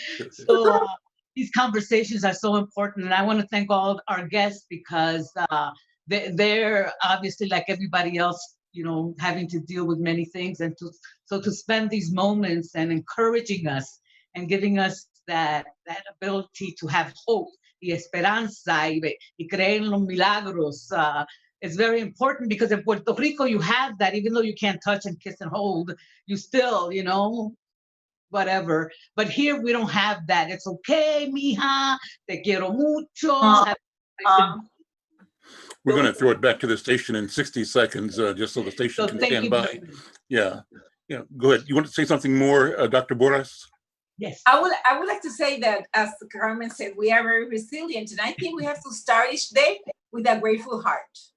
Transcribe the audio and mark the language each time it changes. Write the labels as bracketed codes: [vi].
[en] So these conversations are so important, and I want to thank all our guests, because they're obviously, like everybody else, you know, having to deal with many things, and to spend these moments and encouraging us and giving us that ability to have hope [es] y esperanza y creer en los milagros [en] is very important, because in Puerto Rico you have that. Even though you can't touch and kiss and hold, you still, you know, whatever. But here we don't have that. It's okay, [es] mija, te quiero mucho. [en] We're going to throw it back to the station in 60 seconds, just so the station can stand by. Yeah. Go ahead. You want to say something more, Dr. Borras? Yes. I would like to say that, as Carmen said, we are very resilient, and I think we have to start each day with a grateful heart.